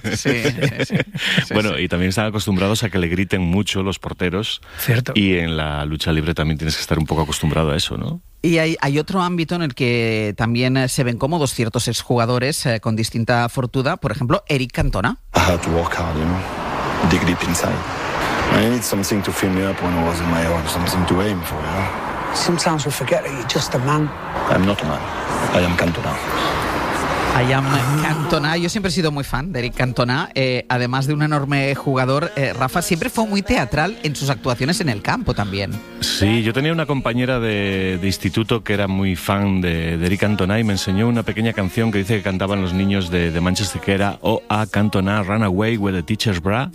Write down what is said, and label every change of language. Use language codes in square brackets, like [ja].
[es] Sí, sí, sí, sí, sí. Bueno, y también están acostumbrados a que le griten mucho los porteros. Cierto. Y en la lucha libre también tienes que estar un poco acostumbrado a eso, ¿no? Y hay otro ámbito en el que también se ven cómodos ciertos exjugadores con distinta fortuna, por ejemplo, Eric Cantona. [en] I had to walk hard, you know, dig deep inside. I need something to fill me up when I was in my own, something to aim for, you know. Sometimes we forget that you're just a man. I'm not a man. I am Cantona. I am Cantona. [es] Yo siempre he sido muy fan de Eric Cantona, además de un enorme jugador. Rafa siempre fue muy teatral en sus actuaciones en el campo también. Sí, yo tenía una compañera de instituto que era muy fan de Eric Cantona y me enseñó una pequeña canción que dice que cantaban los niños de Manchester, que era [en] "Oh, a Cantona, run away with the teacher's bra".